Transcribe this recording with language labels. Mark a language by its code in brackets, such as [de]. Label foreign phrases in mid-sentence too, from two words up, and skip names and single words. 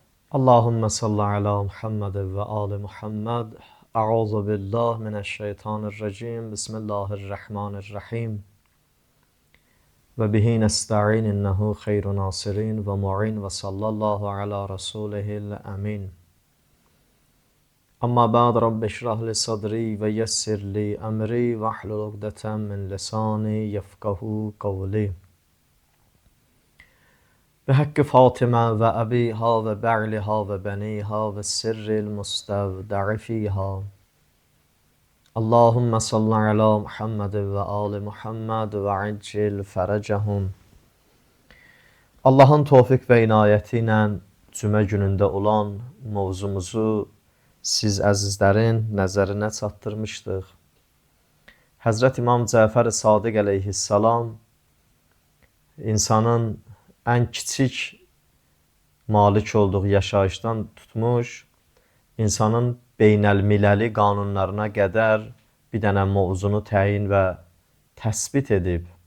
[ar] اللهم صل على محمد وآل محمد. أعوذ بالله من الشيطان الرجيم. بسم الله الرحمن الرحيم. وبه نستعين إنه خير ناصر ومعين وصلى الله على رسوله الأمين. أما بعد رب اشرح لي صدري ويسر لي أمري واحلل عقدة من لساني يفقهوا قولي. بحق فاطمة وأبيها وبعلها وبنيها والسر المستودع فيها اللهم صل على محمد وآل Muhammed وعجل فرجهم. [az] Allahın tövfik və inayəti ilə cümə günündə olan mövzumuzu siz əzizlərin nəzərinə çatdırmışdıq. Həzrət İmam Cəfər Sadiq əleyhissalam insanın ən kiçik malik olduğu yaşayışdan tutmuş, insanın beynəlmiləli qanunlarına qədər bir dənə mövzunu təyin və təsbit edib.